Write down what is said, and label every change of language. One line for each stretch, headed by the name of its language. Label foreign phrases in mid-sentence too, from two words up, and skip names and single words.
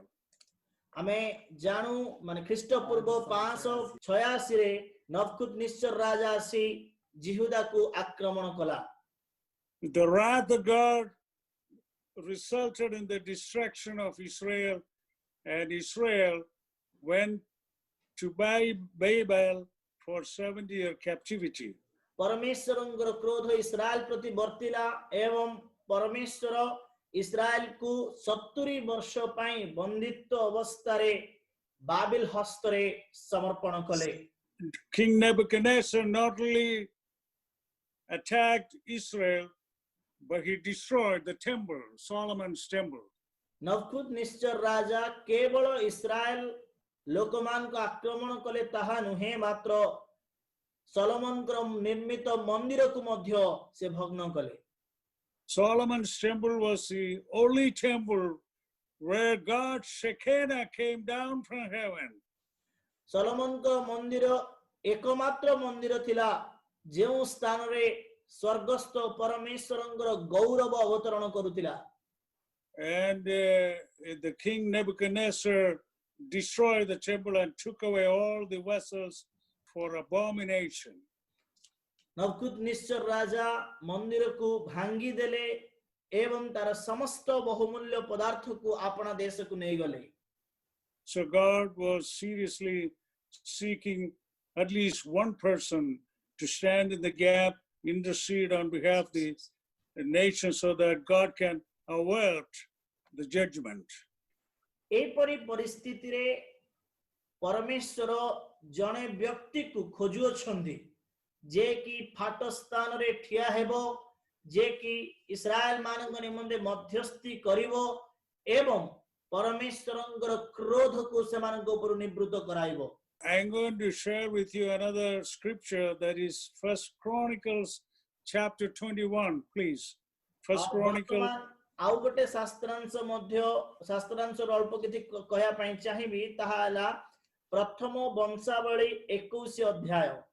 Odia: ଆମେ ଜାଣୁ ମାନେ ଖ୍ରୀଷ୍ଟପୂର୍ବ 586 ରେ ନବୁକଦନେସ୍ସର ରାଜା ଆସି ଜିହୁଦାକୁ ଆକ୍ରମଣ କଲା।
English: The wrath of God resulted in the destruction of Israel, and Israel went to Babel for 70-year captivity.
Odia: परमेश्वरଙ୍କର କ୍ରୋଧ ଇସ୍ରାଏଲ ପ୍ରତି ବର୍ତ୍ତିଲା ଏବଂ ପରମେଶ୍ୱର ଇସ୍ରାଏଲକୁ 70 ବର୍ଷ ପାଇଁ ବନ୍ଦିତ୍ୱ ଅବସ୍ଥାରେ ବାବିଲ ହସ୍ତରେ ସମର୍ପଣ କଲେ।
English: King Nebuchadnezzar not only attacked Israel, but he destroyed the temple, Solomon's temple.
Odia: ନବୁକଦନେସ୍ସର ରାଜା କେବଳ ଇସ୍ରାଏଲ ଲୋକମାନଙ୍କୁ ଆକ୍ରମଣ କଲେ ତାହା ନୁହେଁ ମାତ୍ର ସଲୋମନଙ୍କର ନିର୍ମିତ ମନ୍ଦିରକୁ ମଧ୍ୟ ସେ ଭଗ୍ନ କଲେ।
English: Solomon's temple was the only temple where God's Shekinah came down from heaven.
Odia: ସଲୋମନଙ୍କ ମନ୍ଦିର ଏକମାତ୍ର ମନ୍ଦିର ଥିଲା ଯେଉଁ ସ୍ଥାନରେ ସ୍ୱର୍ଗସ୍ଥ ପରମେଶ୍ୱରଙ୍କର ଗୌରବ ଅବତରଣ କରୁଥିଲା।
English: And the king Nebuchadnezzar destroyed the temple and took away all the vessels for abomination.
Odia: ନବୁକଦନେସ୍ସର ରାଜା ମନ୍ଦିରକୁ ଭାଙ୍ଗି ଦେଲେ ଏବଂ ତାର ସମସ୍ତ ବହୁମୂଲ୍ୟ ପଦାର୍ଥକୁ ଆପଣା ଦେଶକୁ ନେଇଗଲେ।
English: So God was seriously seeking at least one person to stand in the gap, intercede on behalf of the nation so that God can avert the judgment.
Odia: ଏପରି ପରିସ୍ଥିତିରେ ପରମେଶ୍ୱର ଜଣେ ବ୍ୟକ୍ତିକୁ ଖୋଜୁଅଛନ୍ତି ଯେ କି ଫାଟ ସ୍ଥାନରେ ଠିଆ ହେବ, ଯେ କି ଇସ୍ରାଏଲ ମାନଙ୍କ ନିମନ୍ତେ ମଧ୍ୟସ୍ଥି କରିବ ଏବଂ ପରମେଶ୍ୱରଙ୍କର କ୍ରୋଧକୁ ସେମାନଙ୍କ ଉପରୁ ନିବୃତ୍ତ କରାଇବ।
English: I'm going to share with you another scripture that is 1 Chronicles chapter 21, please. 1 Chronicles.
Odia: ଆଉ ଗୋଟେ ଶାସ୍ତ୍ରାଂଶର ଅଳ୍ପ କିଛି କହିବା ପାଇଁ ଚାହିଁବି ତାହା ହେଲା ପ୍ରଥମ ବଂଶାବଳୀ 21 ଅଧ୍ୟାୟ।